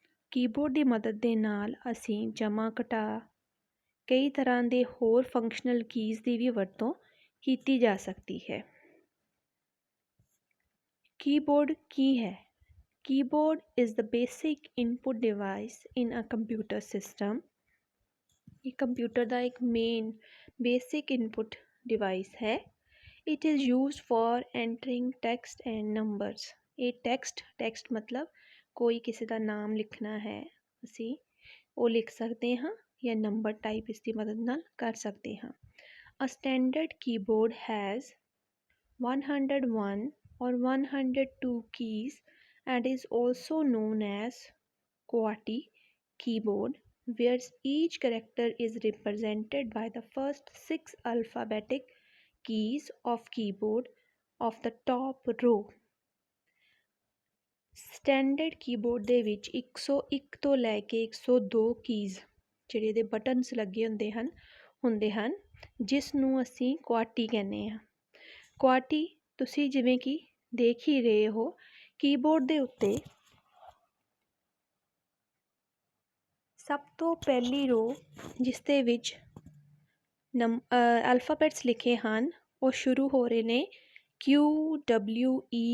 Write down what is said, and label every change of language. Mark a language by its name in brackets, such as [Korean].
[Punjabi] Keyboard ਦੀ ਮਦਦ ਦੇ ਨਾਲ ਅਸੀਂ ਜਮਾ ਘਟਾ, ਕਈ ਤਰ੍ਹਾਂ ਦੇ ਹੋਰ ਫੰਕਸ਼ਨਲ ਕੀਜ਼ ਦੀ ਵੀ ਵਰਤੋਂ ਕੀਤੀ ਜਾ ਸਕਦੀ ਹੈ। ਕੀਬੋਰਡ ਕੀ ਹੈ? [English] Keyboard is the basic input device in a computer system. [Punjabi] ਇਹ ਕੰਪਿਊਟਰ ਦਾ ਇੱਕ ਮੇਨ ਬੇਸਿਕ ਇਨਪੁੱਟ ਡਿਵਾਈਸ ਹੈ। [English] It is used for entering text and numbers. [Punjabi] ਇਹ ਟੈਕਸਟ ਮਤਲਬ ਕੋਈ ਕਿਸੇ ਦਾ ਨਾਮ ਲਿਖਣਾ ਹੈ, ਅਸੀਂ ਉਹ ਲਿਖ ਸਕਦੇ ਹਾਂ ਜਾਂ ਨੰਬਰ ਟਾਈਪ ਇਸ ਦੀ ਮਦਦ ਨਾਲ ਕਰ ਸਕਦੇ ਹਾਂ। [English] A standard keyboard has 101 or 102 keys and is also known as QWERTY keyboard, where each character is represented by the first 6 alphabetic keys of keyboard of the top row. [Punjabi] Standard keyboard ਦੇ ਵਿੱਚ 101 ਤੋਂ ਲੈ ਕੇ 102 keys ਜਿਹੜੇ ਇਹਦੇ buttons ਲੱਗੇ ਹੁੰਦੇ ਹਨ, ਜਿਸ ਨੂੰ ਅਸੀਂ ਕੁਆਟੀ ਕਹਿੰਦੇ ਹਾਂ। ਕੁਆਟੀ ਤੁਸੀਂ ਜਿਵੇਂ ਕਿ ਦੇਖ ਹੀ ਰਹੇ ਹੋ, ਕੀਬੋਰਡ ਦੇ ਉੱਤੇ ਸਭ ਤੋਂ ਪਹਿਲੀ ਰੋ ਜਿਸ ਦੇ ਵਿੱਚ ਅਲਫਾਬੈਟਸ ਲਿਖੇ ਹਨ, ਉਹ ਸ਼ੁਰੂ ਹੋ ਰਹੇ ਨੇ QWERTY।